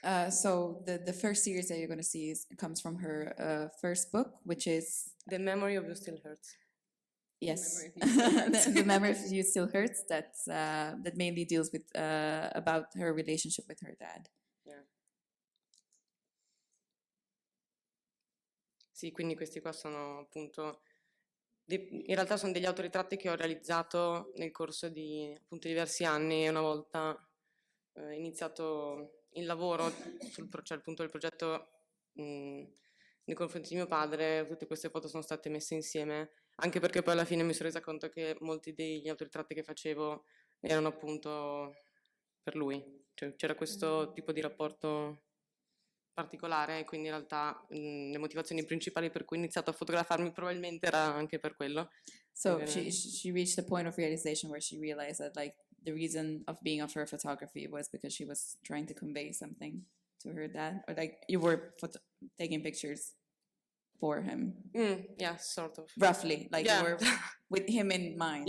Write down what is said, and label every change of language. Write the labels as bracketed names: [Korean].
[English] So the first series that you're going to see comes from her first book, which is The Memory of You Still Hurts. yes, the memory of you still hurts. That mainly deals with about her relationship with her dad. Yeah. [Italian] Sì, quindi questi qua sono appunto, in realtà sono degli autoritratti che ho realizzato nel corso di appunto diversi anni, e una volta iniziato il lavoro cioè appunto il progetto nei confronti di mio padre, tutte queste foto sono state messe insieme, anche perché poi alla fine mi sono resa conto che molti degli autoritratti che facevo erano appunto per lui, cioè c'era questo tipo di rapporto particolare, e quindi in realtà le motivazioni principali per cui ho iniziato a fotografarmi probabilmente era anche per quello. [English] So she reached the point of realization where she realized that like the reason of being of her photography was because she was trying to convey something to her dad, or like you were taking pictures for him, Yeah, sort of. roughly, like Yeah. you were with him in mind,